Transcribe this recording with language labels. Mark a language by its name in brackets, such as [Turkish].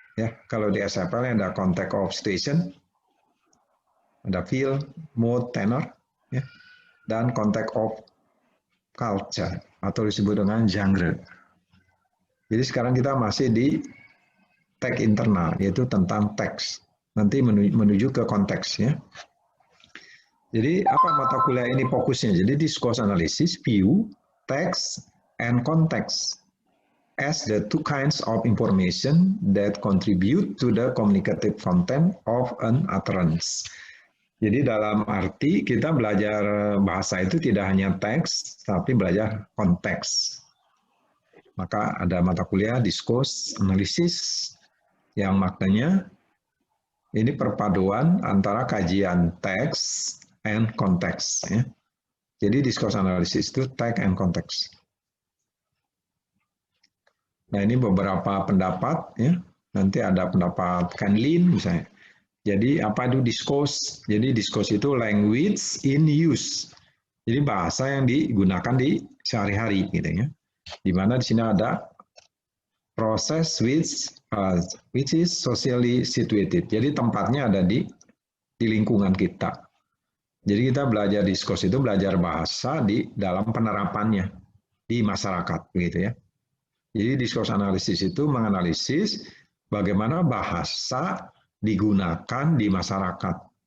[Indonesian] Ya, kalau di SFL ada context of situation, ada feel, mood, tenor, ya, dan context of culture atau disebut dengan genre. Jadi sekarang kita masih di tag internal, yaitu tentang teks. nanti menuju ke konteksnya. Jadi apa mata kuliah ini fokusnya? Jadi [English] discourse analysis, view, text, and context as the two kinds of information that contribute to the communicative content of an utterance. [Indonesian] Jadi dalam arti kita belajar bahasa itu tidak hanya teks, tapi belajar konteks. Maka ada mata kuliah discourse analysis yang maknanya ini perpaduan antara kajian teks and konteks. Ya. Jadi discourse analysis itu text and konteks. Nah ini beberapa pendapat, ya. Nanti ada pendapat Kanlin misalnya. Jadi apa itu discourse? Jadi discourse itu [English] language in use. [Indonesian] Jadi bahasa yang digunakan di sehari-hari, gitu ya. Di mana di sini ada proses [English] which is socially situated. [Indonesian] Jadi tempatnya ada di lingkungan kita. Jadi kita belajar discourse itu belajar bahasa di dalam penerapannya di masyarakat, begitu ya. Jadi discourse analysis itu menganalisis bagaimana bahasa digunakan di masyarakat.